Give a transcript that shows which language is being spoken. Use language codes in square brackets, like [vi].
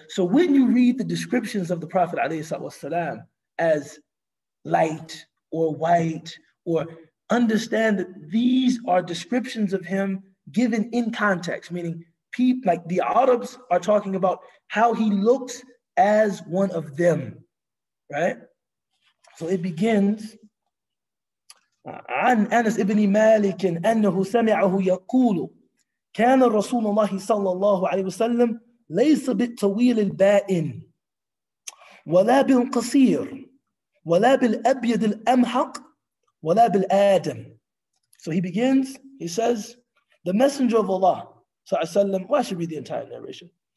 [en] So when you read the descriptions of the Prophet ﷺ as light or white, or understand that these are descriptions of him given in context, meaning people like the Arabs are talking about how he looks as one of them, right? So it begins [ar] عن أنس ابن مالك أنه سمعه يقول كان رسول الله صلى الله عليه وسلم ليس بالطويل البائن ولا بالقصير ولا بالأبيض الأمحق ولا بالآدم. [en] So he begins, he says, the Messenger of Allah صلى الله عليه وسلم, well, I should read the entire narration.